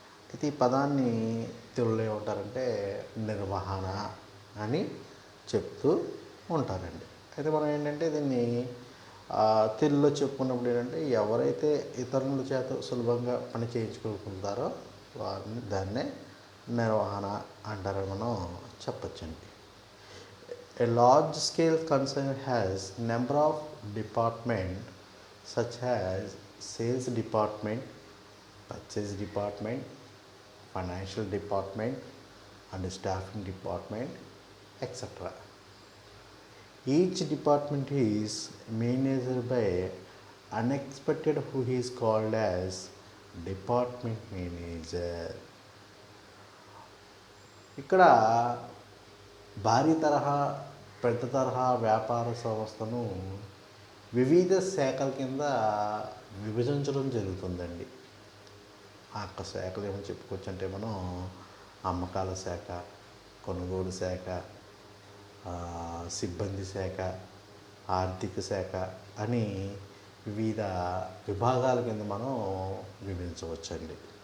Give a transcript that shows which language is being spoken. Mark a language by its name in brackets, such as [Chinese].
[Telugu] అయితే ఈ పదాన్ని తెలుగులో ఏమంటారంటే నిర్వహణ అని చెప్తూ ఉంటారండి. అయితే మనం ఏంటంటే దీన్ని తెలుగులో చెప్పుకున్నప్పుడు ఏంటంటే ఎవరైతే ఇతరుల చేత సులభంగా పని చేయించుకుంటారో వారిని దాన్నే నిర్వహణ అంటారని మనం చెప్పచ్చండి. [English] A large scale concern has number of department such as sales department, purchase department, financial department and staffing department, etc. Each department is managed by unexpected who is called as department manager. [Telugu] ఇక్కడ భారీ తరహా పెద్ద తరహా వ్యాపార సంస్థను వివిధ శాఖల కింద విభజించడం జరుగుతుందండి. ఆ యొక్క శాఖలు ఏమని చెప్పుకోవచ్చు అంటే మనం అమ్మకాల శాఖ, కొనుగోలు శాఖ, సిబ్బంది శాఖ, ఆర్థిక శాఖ అని వివిధ విభాగాల కింద మనం విభజించవచ్చండి.